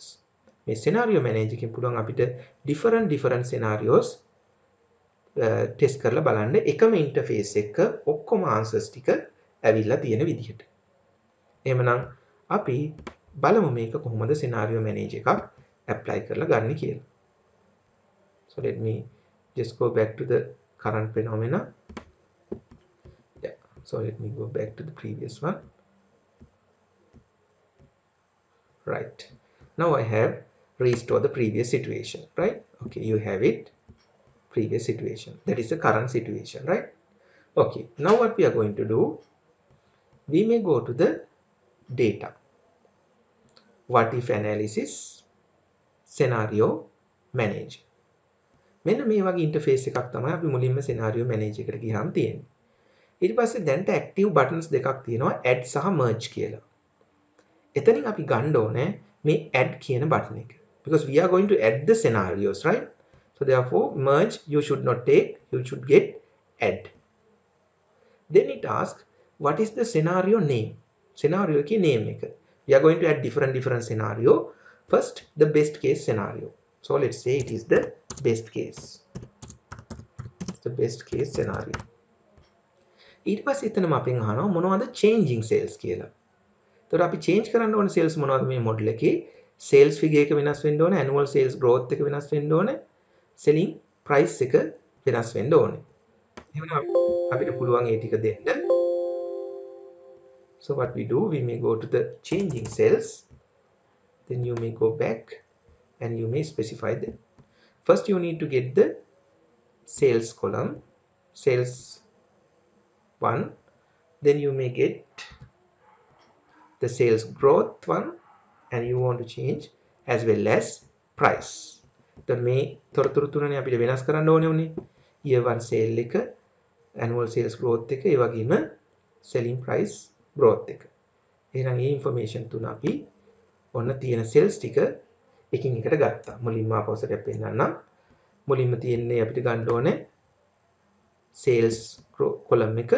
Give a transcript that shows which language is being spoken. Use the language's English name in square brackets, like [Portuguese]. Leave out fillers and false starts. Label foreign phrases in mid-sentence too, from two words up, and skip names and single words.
[Sinhala] මේ [English] scenario manager [Sinhala] එකෙන් පුළුවන් අපිට [English] different scenarios [Sinhala] ටෙස්ට් කරලා බලන්න එකම ඉන්ටර්ෆේස් එක ඔක්කොම ආන්සර්ස් ටික ඇවිල්ලා තියෙන විදිහට. එහෙමනම් අපි බලමු මේක කොහොමද [English] scenario manager [Sinhala] එකක් apply කරලා ගන්න කියලා. [English] So let me just go back to the current phenomena. Yeah, so let me go back to the previous one. Right, now I have restored the previous situation, right? Okay, you have it, previous situation, that is the current situation, right? Okay, now what we are going to do, we may go to the data, what if analysis, scenario manager. [Sinhala] මෙන්න මේ වගේ ඉන්ටර්ෆේස් එකක් තමයි අපි මුලින්ම [English] scenario manager [Sinhala] එකට ගියාම තියෙන්නේ. ඊට පස්සේ දැන්ට [English] active buttons [Sinhala] දෙකක් තියෙනවා, add සහ merge කියලා. එතනින් අපි ගන්න ඕනේ මේ add කියන button එක. [English] Because we are going to add the scenarios, right? So therefore merge you should not take, you should get add. Then it asks what is the scenario name. [Sinhala] Scenario එකේ name එක. [English] We are going to add different scenario. First the best case scenario. So let's say it is the best case. It's the best case scenario. [Sinhala] ඊට පස්සේ එතනම අපෙන් අහනවා මොනවද [English] changing sales [Sinhala] කියලා. එතකොට අපි change කරන්න ඕනේ sales මොනවද මේ model එකේ? [English] sales figure [Sinhala] එක වෙනස් වෙන්න ඕනේ, [English] annual sales growth [Sinhala] එක වෙනස් වෙන්න ඕනේ, [English] selling price [Sinhala] එක වෙනස් වෙන්න ඕනේ. එහෙනම් අපිට පුළුවන් ඒ ටික දෙන්න. [English] So what we do, we may go to the changing sales, then you may go back and you may specify them. First you need to get the sales column, sales 1, then you may get the sales growth one, and you want to change as well as price. [Sinhala] then මේ තොරතුරු තුනනේ අපිට වෙනස් කරන්න ඕනේ උනේ. [English] year 1 sale එක, annual sales growth [Sinhala] එක, ඒ වගේම [English] selling price growth [Sinhala] එක. එහෙනම් මේ information තුන අපි ඔන්න තියෙන sales ටික එකින් එකට ගත්තා. මුලින්ම ආපස්සට පෙන්නන්නම්. මුලින්ම තියෙන්නේ අපිට ගන්න ඕනේ [English] sales column [Sinhala] එක.